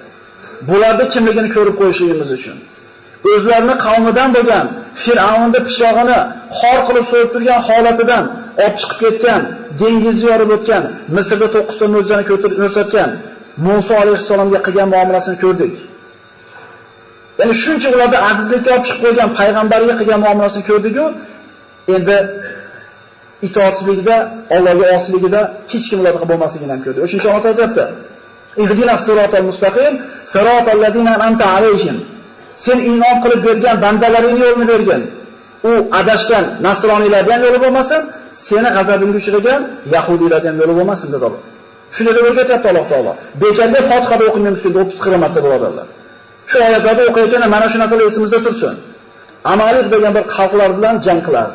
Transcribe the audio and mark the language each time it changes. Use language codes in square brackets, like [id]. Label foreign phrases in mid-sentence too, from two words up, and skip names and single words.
[uz] Bularda kimligini ko'rib qo'yishimiz uchun. O'zlarini qavmidan bo'lgan Fir'avnning pishog'ini xor qilib so'yib turgan holatidan olib chiqib ketgan, dengizni yorib o'tgan, Misrda 9 ta mo'jizani ko'rsatgan Musa alayhisalomga qilgan muomalasini ko'rdik. Ya'ni shuncha ularda azizlikka olib chiqib qo'ygan payg'ambarga qilgan muomalasini ko'rdik-ku. Endi itoatsizlikda, Allohga osiyligida hech kim ularga bo'lmasligini ham ko'rdik. O'shuncha Alloh aytibdi: [ar] "اهدنا الصراط المستقيم، صراط الذين أنعمت عليهم." [uz] Sen iymon qilib bergan bandalaringning yo'lini bergan. U adashgan nasroniylardan yo'li bo'lmasin, seni g'azabingga uchragan yahudiylardan yo'li bo'lmasin dedi Alloh. Shuni deb o'rgatyapti Alloh taolo. Bekorga Fotihada o'qimaymiz ki 30-40 marta birodarlar. Shu oyatlarda o'qiyotganda mana shu narsalar esimizda tursin. Amalik degan bir xalqlar bilan jang qilardi.